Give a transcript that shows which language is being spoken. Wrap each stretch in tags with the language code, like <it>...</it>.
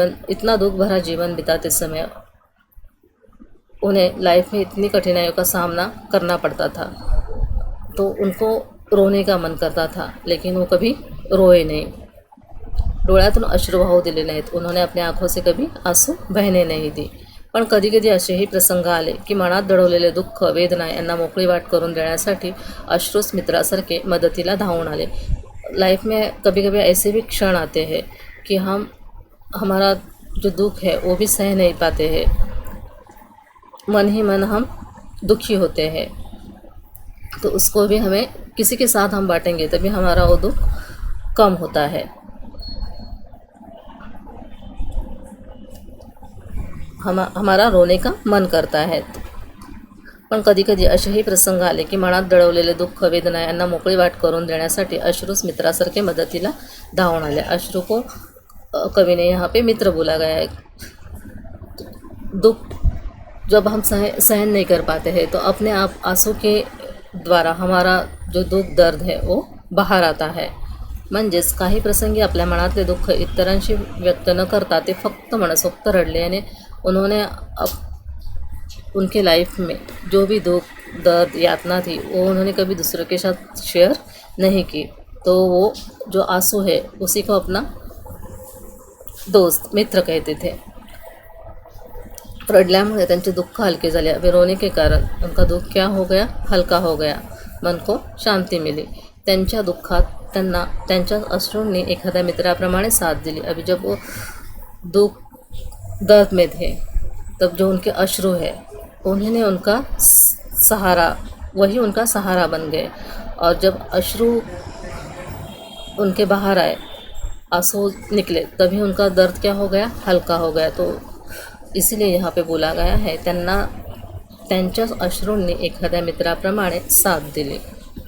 <hi>इतना दुख भरा जीवन बिताते समय उन्हें लाइफ में इतनी कठिनाइयों का सामना करना पड़ता था, तो उनको रोने का मन करता था, लेकिन वो कभी रोए नहीं,</hi> <mr>डोळ्यातून अश्रू वाहू दिले नाहीत।</mr> <hi>उन्होंने अपने आँखों से कभी आंसू बहने नहीं दी।</hi> <mr>पण कधीकधी असेही प्रसंग आले की मनात दडवलेले दुःख वेदना यांना मोकळी वाट करून देण्यासाठी अश्रूच मित्रासारखे मदतीला धावून आले.</mr> <hi>लाइफ में कभी कभी ऐसे भी क्षण आते हैं कि हम हमारा जो दुख है वो भी सह नहीं पाते हैं, मन ही मन हम दुखी होते हैं, तो उसको भी हमें किसी के साथ हम बांटेंगे तभी हमारा वो दुख कम होता है. हमारा रोने का मन करता है.</hi> <mr>पण कधीकधी असेही प्रसंग आले की मनात दडवलेले दुःख वेदना यांना मोकळी वाट करून देण्यासाठी अश्रूच मित्रासारखे मदतीला धावून आले.</mr> <hi>अश्रू को कवि ने यहाँ पे मित्र बोला गया है. दुख जब हम सहन नहीं कर पाते हैं तो अपने आप आंसू के द्वारा हमारा जो दुःख दर्द है वो बाहर आता है.</hi> <mr>म्हणजेच काही प्रसंगी आपल्या मनातले दुःख इतरांशी व्यक्त न करता ते फक्त मनसोक्त रडले आणि</mr> <hi>उन्होंने उनके लाइफ में जो भी दुख दर्द यातना थी वो उन्होंने कभी दूसरों के साथ शेयर नहीं की. तो वो जो आंसू है उसी को अपना दोस्त मित्र कहते थे.</hi> <mr>रडल्यामुळे त्यांचे दुःख हलके झाले.</mr> <hi>अभी रोने के कारण उनका दुःख क्या हो गया, हल्का हो गया, मन को शांति मिली.</hi> <mr>त्यांच्या दुःखात त्यांना त्यांच्या अश्रूंनी एखाद्या मित्राप्रमाणे साथ दिली.</mr> <hi>अभी जब वो दुख दर्द में थे तब जो उनके अश्रू है उन्होंने उनका सहारा, वही उनका सहारा बन गए. और जब अश्रू उनके बाहर आए, आंसू निकले, तभी उनका दर्द क्या हो गया, हल्का हो गया. तो इसीलिए यहाँ पे बोला गया है</hi> <mr>त्यांना त्यांच्याच अश्रूंनी एखाद्या मित्राप्रमाणे साथ दिली.</mr>